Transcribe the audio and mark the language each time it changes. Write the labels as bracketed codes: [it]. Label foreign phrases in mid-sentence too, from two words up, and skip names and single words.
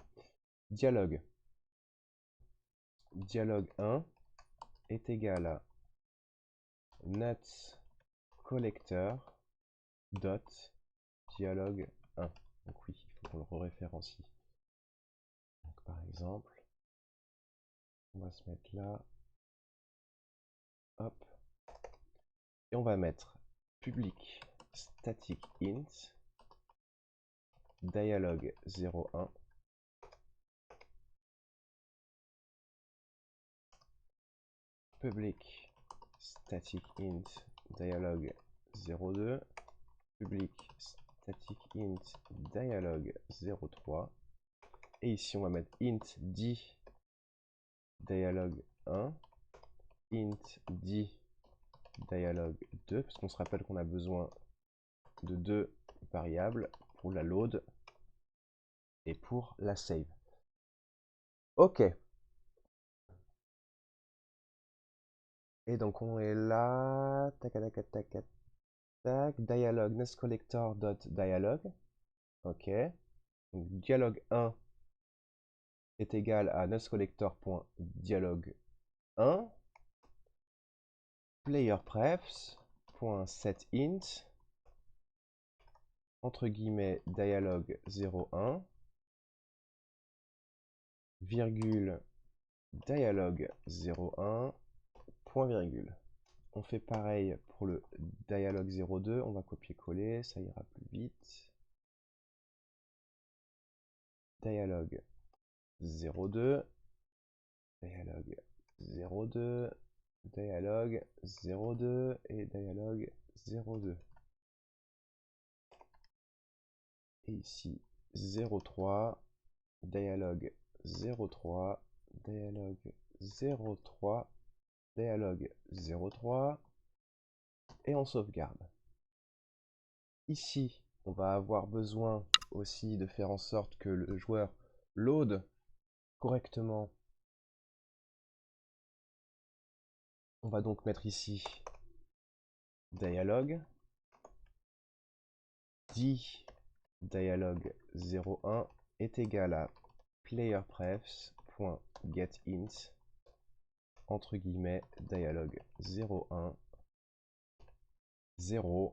[fr] Dialogue 1 est égal à netsCollector dot dialogue 1. Donc oui, il faut qu'on le référencie. Donc par exemple, on va se mettre là. Hop. Et on va mettre [en] public static int dialog 01 public static int dialog 02 public static int dialog 03 [fr] et ici on va mettre [en] int d dialog 1 int d dialog 2 [fr] parce qu'on se rappelle qu'on a besoin de deux variables pour la load et pour la save. Ok. Et donc on est là. Tac, tac, tac, tac, tac. Dialog nestcollector.dialog. Ok. Donc dialog 1 est égal à nestcollector.dialog 1. Playerprefs.setInt entre guillemets dialog 01 virgule dialog 01 point virgule. On fait pareil pour le dialog 02, on va copier-coller, ça ira plus vite. Dialog 02, dialog 02, dialog 02 et dialog 02. Et ici 03, dialog 03, dialog 03, dialog 03 et on sauvegarde. Ici, on va avoir besoin aussi de faire en sorte que le joueur load correctement. On va donc mettre ici dialog dialog 01 est égal à playerprefs.getInt entre guillemets dialog 01 0.